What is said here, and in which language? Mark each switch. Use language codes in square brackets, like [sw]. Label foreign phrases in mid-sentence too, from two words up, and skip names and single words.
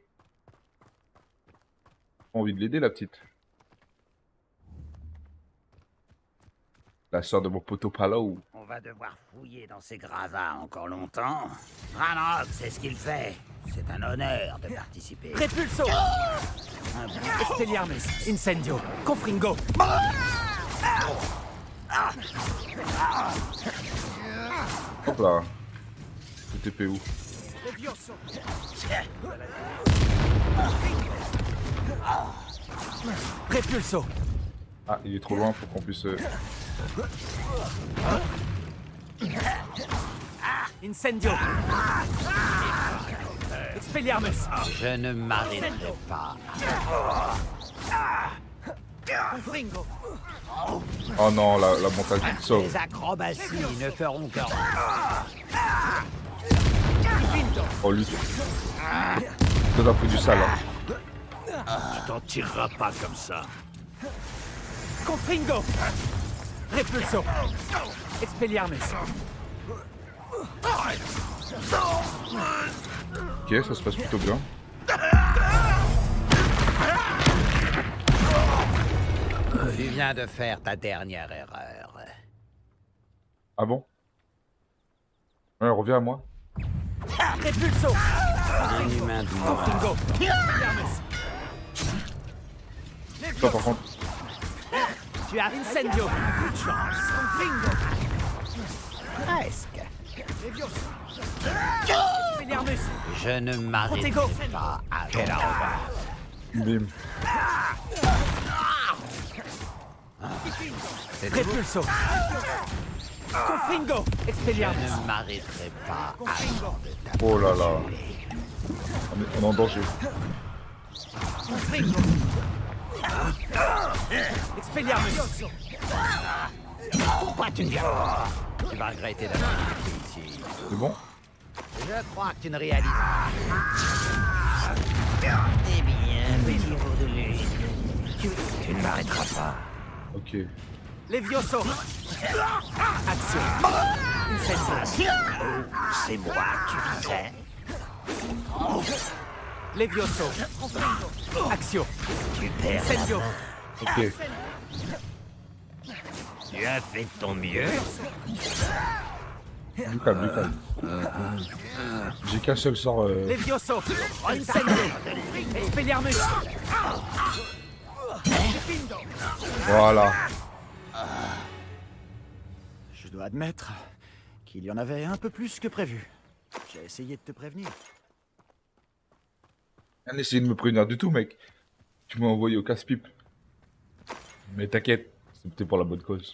[fr] J'ai envie de l'aider la petite. La sœur de mon poteau Palau. On va devoir fouiller dans ces gravats encore longtemps. Ranrock, c'est ce qu'il fait. C'est un honneur de participer. Repulso. Expelliarmus. Incendio. Confringo. Hop là. Le TP où? Levioso. Repulso. Ah, il est trop loin pour qu'on puisse... Incendio. Expelliarmus. Je ne m'arrêterai pas. Confringo. Oh non, la montagne qui sauve. Les acrobaties ne feront que... Oh lui. Donne un peu du sale. Hein. Tu t'en tireras pas comme ça. Confringo. Repulso. Expelliarmus. Ok, ça se passe plutôt bien. Tu viens de faire ta dernière erreur. Ah bon? Ouais, reviens à moi. Repulso. Inhumain de moi. Confringo. Expelliarmus. Toi par contre. Tu as Incendio. Une chance. Confringo. Presque. Expelliarmus. Je ne m'arrêterai pas à Bim. Repulso. Confringo. Je Expelliarmus. ne m'arrêterai pas à Oh là là. On est en danger. Confringo. Expelliarmus. Pourquoi tu ne viens pas? Tu vas regretter d'avoir été ici. C'est bon? Je crois que tu ne réalises pas. Eh bien, petit de lune, tu ne m'arrêteras pas. Ok. Levioso. Action. Incendio. C'est moi que tu visais. Levioso. Axio. Tu perds la Incendio. main. Ok. Tu as fait de ton mieux. Du calme, du calme. J'ai qu'un seul sort. Levioso. Incendio. Expelliarmus. Voilà. Je dois admettre qu'il y en avait un peu plus que prévu. J'ai essayé de te prévenir. Rien essayé de me prévenir du tout, mec. Tu m'as envoyé au casse-pipe. Mais t'inquiète, c'était pour la bonne cause.